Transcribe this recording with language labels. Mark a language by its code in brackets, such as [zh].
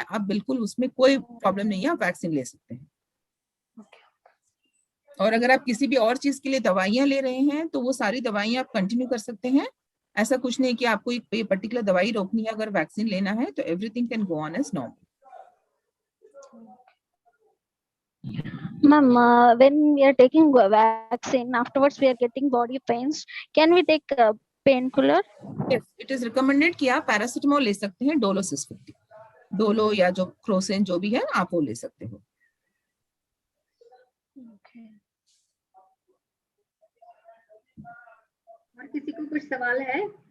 [hi] आप बिल्कुल, उसमें कोई प्रॉब्लम नहीं है, आप वैक्सीन ले सकते हैं। और अगर आप किसी भी और चीज के लिए दवाइयां ले रहे हैं तो वो सारी दवाइयां आप कंटिन्यू कर सकते हैं। ऐसा कुछ नहीं कि आपको एक पर्टिकुलर दवाई रोकनी है, अगर वैक्सीन लेना है तो [en] Everything can go on as normal. Ma'am, when we are taking vaccine, afterwards we are getting body pains. Can we take painkiller? Yes, it is recommended [hi] कि आप पैरासिटामोल ले सकते हैं, डोलो 650, डोलो या जो क्रोसिन जो भी है आप वो ले सकते हो। और किसी को कुछ सवाल है?